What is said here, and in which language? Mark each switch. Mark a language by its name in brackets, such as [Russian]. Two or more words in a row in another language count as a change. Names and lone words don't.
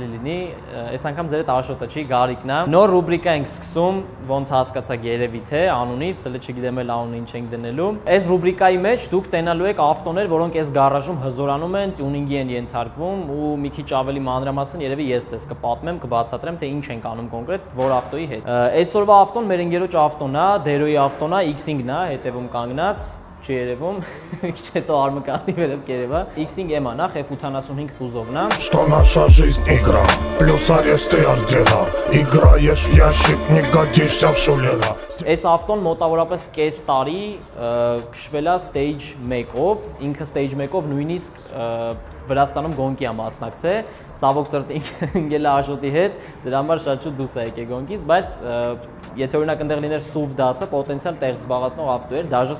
[Armenian] լինի, այս անգամ ձեր հետ Աշոտը չի, Գարիկն է։ Նոր ռուբրիկա ենք սկսում, ոնց հասկացաք երևի թե անունից, հələ չգիտեմ էլ անունը ինչ ենք դնելու։ Այս ռուբրիկայի մեջ դուք տենալու եք ավտոներ, որոնք այս գարաժում հզորանում են, տյունինգի են ենթարկվում ու մի քիչ ավելի մանրամասն երևի ես ձեզ կպատմեմ, կբացատրեմ թե ինչ ենք անում կոնկրետ որ ավտոյի հետ։ Այսօրվա ավտոն մեր ընկերոջ ավտոն է, Դերոյի ավտոն է, X-ing-ն է, հետևում կանգնած չի երևում, քիչ հետո արմկանի վերև կերևա X-ing M-ա, նախ F85 կուզովն է։ [Russian] Что наша жизнь игра, плюс аресты от дела, играешь в ящик, не годишься в шулера։ [Armenian] Այս ավտոն մոտավորապես կես տարի քշվել է stage 1-ով, ինքը stage 1-ով նույնիսկ Վրաստանում գոնկի է մասնակցել, ցավոք սրտի ընկել է Աշոտի հետ, դրա համար շատ շուտ դուրս է եկել գոնկից, բայց եթե օրինակ այնտեղ լիներ SUV դասը, պոտենցիալ տեղ զբաղեցնող ավտո էր, դաժե